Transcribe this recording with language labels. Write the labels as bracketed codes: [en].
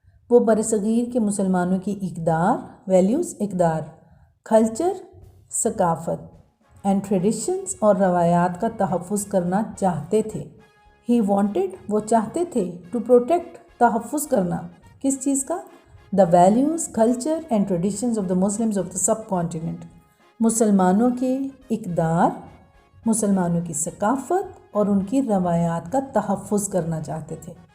[ur] وہ برصغیر کے مسلمانوں کی اقدار، ویلیوز اقدار، کلچر ثقافت، [en] and traditions [ur] اور روایات کا تحفظ کرنا چاہتے تھے. [en] He wanted [ur] وہ چاہتے تھے [en] to protect [ur] تحفظ کرنا کس چیز کا؟ [en] The values, culture and traditions of the Muslims of the subcontinent. [ur] مسلمانوں کے اقدار، مسلمانوں کی ثقافت اور ان کی روایات کا تحفظ کرنا چاہتے تھے.